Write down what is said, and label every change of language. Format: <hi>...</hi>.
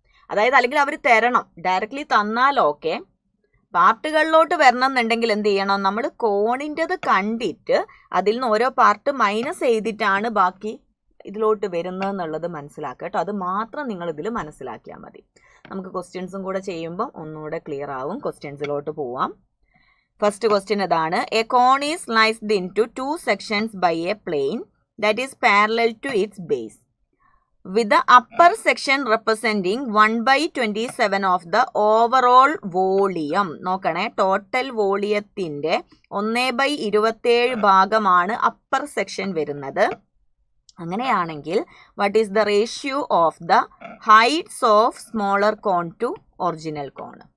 <ml>അതായത് അല്ലെങ്കിൽ അവർ തരണം, ഡയറക്റ്റ്ലി തന്നാൽ ഓക്കെ. പാർട്ടുകളിലോട്ട് വരണം എന്നുണ്ടെങ്കിൽ എന്ത് ചെയ്യണം? നമ്മൾ കോണിൻ്റെത് കണ്ടിട്ട് അതിൽ നിന്ന് ഓരോ പാർട്ട് മൈനസ് ചെയ്തിട്ടാണ് ബാക്കി ഇതിലോട്ട് വരുന്നതെന്നുള്ളത് മനസ്സിലാക്കുക കേട്ടോ. അത് മാത്രം നിങ്ങൾ ഇതിൽ മനസ്സിലാക്കിയാൽ മതി. നമുക്ക് ക്വസ്റ്റ്യൻസും കൂടെ ചെയ്യുമ്പോൾ ഒന്നുകൂടെ ക്ലിയർ ആവും. ക്വസ്റ്റ്യൻസിലോട്ട് പോവാം. ഫസ്റ്റ് ക്വസ്റ്റ്യൻ ഇതാണ്.</ml> <en>A cone is sliced into 2 sections by a plane that is parallel to its base, with the upper section representing 1/27 of the overall volume.</en> <ml>നോക്കണേ, ടോട്ടൽ വോളിയത്തിന്റെ 1/27 ഭാഗമാണ് അപ്പർ സെക്ഷൻ വരുന്നത്. അങ്ങനെയാണെങ്കിൽ</ml> <en>What is the ratio of the heights of smaller cone to original cone?</en>